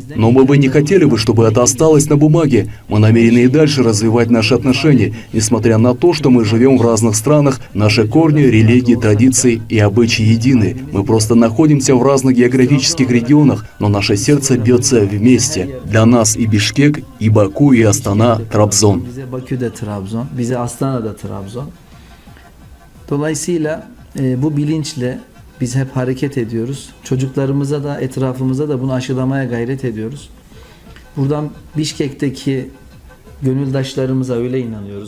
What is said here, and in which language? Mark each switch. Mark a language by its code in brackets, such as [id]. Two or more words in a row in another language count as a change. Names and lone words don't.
[ru] Но мы бы не хотели бы, чтобы это осталось на бумаге. Мы намерены и дальше развивать наши отношения, несмотря на то, что мы живем в разных странах, наши корни, религии, традиции и обычаи едины. Мы просто находимся в разных географических регионах, но наше сердце бьется вместе. Для нас и Бишкек, и Баку, и Астана – Трабзон. [tr] Bize Bakü de Trabzon, bize Astana da Trabzon. Dolayısıyla bu bilinçle biz hep hareket ediyoruz. Çocuklarımıza da etrafımıza da bunu aşılamaya gayret ediyoruz. Buradan Bişkek'teki gönüldaşlarımıza öyle inanıyoruz.